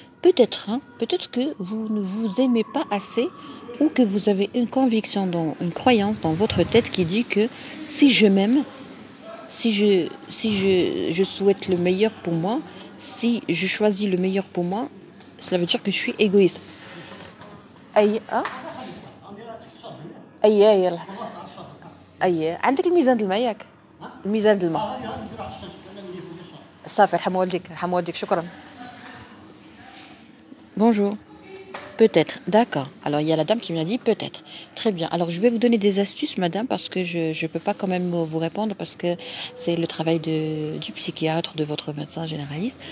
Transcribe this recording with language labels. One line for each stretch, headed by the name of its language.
French: Peut-être, hein, peut-être que vous ne vous aimez pas assez ou que vous avez une conviction, une croyance dans votre tête qui dit que si je m'aime, si je souhaite le meilleur pour moi, si je choisis le meilleur pour moi, cela veut dire que je suis égoïste.
Arabic: أي أي يلا أي عندك الميزان د الماء ياك الميزان د الماء صافي رحم والديك شكرا.
French: Bonjour. Peut-être, d'accord. Alors il y a la dame qui m'a dit peut-être. Très bien. Alors je vais vous donner des astuces, madame, parce que je peux pas quand même vous répondre parce que c'est le travail du psychiatre, de votre médecin généraliste.